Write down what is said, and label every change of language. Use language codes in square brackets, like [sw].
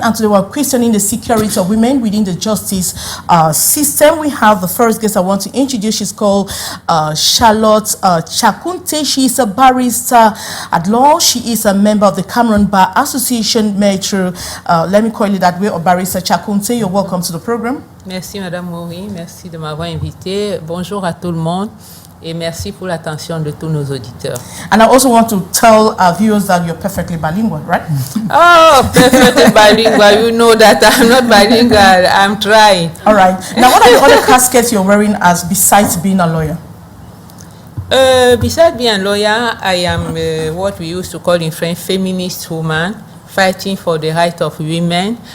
[en] And today we're questioning the security of women within the justice system. We have the first guest I want to introduce. She's called Charlotte Chakunte. She is a barrister at law. She is a member of the Cameroon Bar Association, Metro. Let me call it that way, or Barrister Chakunte. You're welcome to the program. [fr] Merci Madame Maureen, merci de m'avoir invité. Bonjour à tout le monde. Et merci pour l'attention de tous nos auditeurs. [en] And I also want to tell our viewers that you're perfectly bilingual, right? Oh, perfectly bilingual. You know that I'm not bilingual. I'm trying. All right. Now, what are the other caskets you're wearing as besides being a lawyer? Besides being a lawyer, I am what we used to call in French feminist woman, fighting for the right of women.